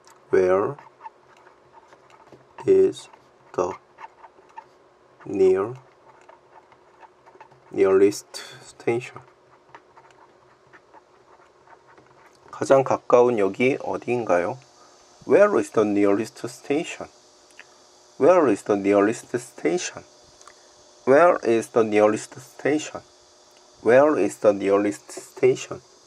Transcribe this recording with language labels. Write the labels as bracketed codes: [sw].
[en] Where is the nearest station? [ko] 가장 가까운 역이 어디인가요? [en] Where is the nearest station? Where is the nearest station? Where is the nearest station? Where is the nearest station?